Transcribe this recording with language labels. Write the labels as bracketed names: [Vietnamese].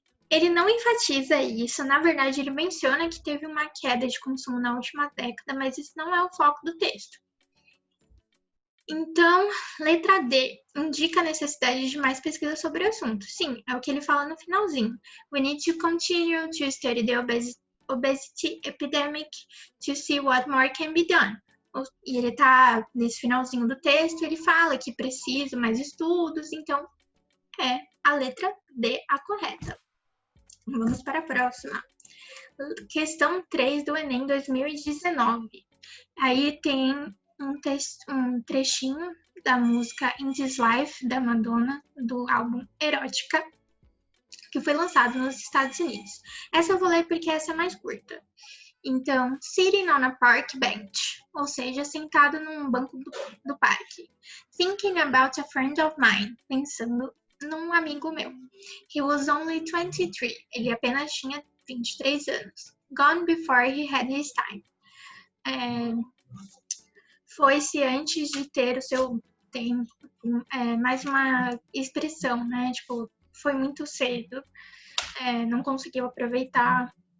[Portuguese] Ele não enfatiza isso, na verdade ele menciona que teve uma queda de consumo na última década, mas isso não é o foco do texto. Então, letra D, indica a necessidade de mais pesquisa sobre o assunto. Sim, é o que ele fala no finalzinho. [English] We need to continue to study the obesity epidemic to see what more can be done. [Portuguese] E ele tá nesse finalzinho do texto, ele fala que precisa mais estudos, então é a letra D a correta. Vamos para a próxima. Questão 3 do Enem 2019. Aí tem um trechinho da música In This Life, da Madonna, do álbum Erótica, que foi lançado nos Estados Unidos. Essa eu vou ler porque essa é mais curta. Então, [English] sitting on a park bench, [Portuguese] ou seja, sentado num banco do parque. [English] Thinking about a friend of mine, [Portuguese] pensando num amigo meu. [English] He was only 23, [Portuguese] ele apenas tinha 23 anos. [English] Gone before he had his time. [Portuguese] Foi-se antes de ter o seu tempo. Mais uma expressão, né? Tipo, foi muito cedo. Não conseguiu aproveitar.